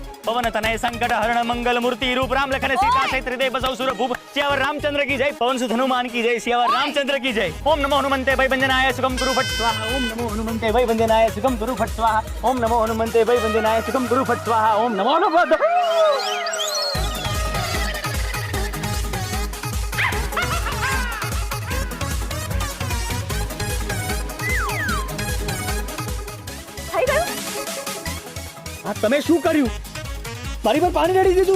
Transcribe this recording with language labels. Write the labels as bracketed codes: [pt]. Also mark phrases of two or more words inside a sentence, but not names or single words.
[hi] पवन तनय संकट हरण मंगल मूर्ति रूप, राम लखन सीता सहित हृदय बसौ सुर भूप. सियावर रामचंद्र की जय, पवन सुत हनुमान की जय, सियावर रामचंद्र की जय. [sa] ओम नमो हनुमंते भय वंदनाय सुगम गुरु फट स्वाहा. ओम नमो हनुमंते भय वंदनाय सुगम गुरु फट स्वाहा. ओम नमो हनुमंते भय वंदनाय सुगम गुरु फट स्वाहा. ओम नमो हनुमंते. [gu] થઈ ગયું? આ તમે શું કર્યું? મારી પર પાણી રેડી દીધું.